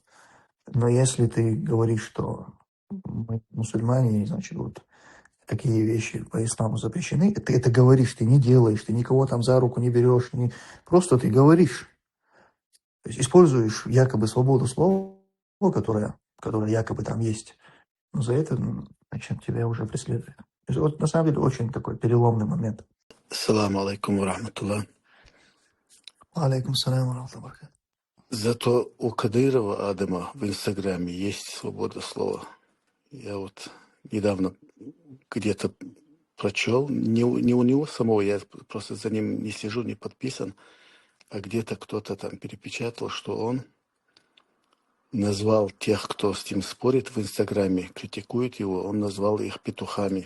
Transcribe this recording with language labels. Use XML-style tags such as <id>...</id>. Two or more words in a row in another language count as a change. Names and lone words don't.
<ru>Но если ты говоришь, что мы мусульмане, значит, вот такие вещи по исламу запрещены, ты это говоришь, ты не делаешь, ты никого там за руку не берешь, просто ты говоришь. То есть используешь якобы свободу слова, которая якобы там есть, но за это, значит, тебя уже преследуют. То есть, вот на самом деле очень такой переломный момент.</ru> <ar>السلام عليكم ورحمة الله. عليكم السلام ورحمة الله.</ar> <ru>Зато у Кадырова Адама в Инстаграме есть свобода слова. Я вот недавно где-то прочел, не у него самого, я просто за ним не сижу, не подписан, а где-то кто-то там перепечатал, что он назвал тех, кто с ним спорит в Инстаграме, критикует его, он назвал их петухами.</ru>